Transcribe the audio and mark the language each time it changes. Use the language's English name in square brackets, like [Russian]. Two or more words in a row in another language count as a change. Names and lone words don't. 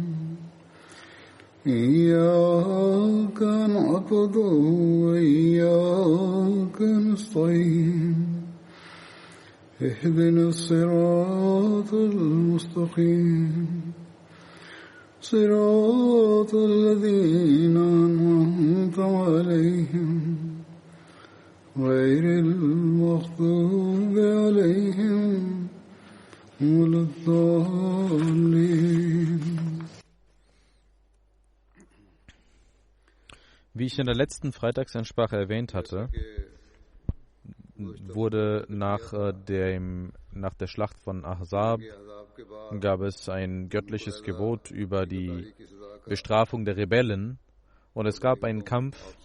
[Arabic] إياك نعبد وإياك نستعين اهدنا الصراط المستقيم صراط الذين أنعمت عليهم غير المغضوب عليهم ولا الضالين. [German] Wie ich in der letzten Freitagsansprache erwähnt hatte, wurde nach der Schlacht von Ahzab gab es ein göttliches Gebot über die Bestrafung der Rebellen und es gab einen Kampf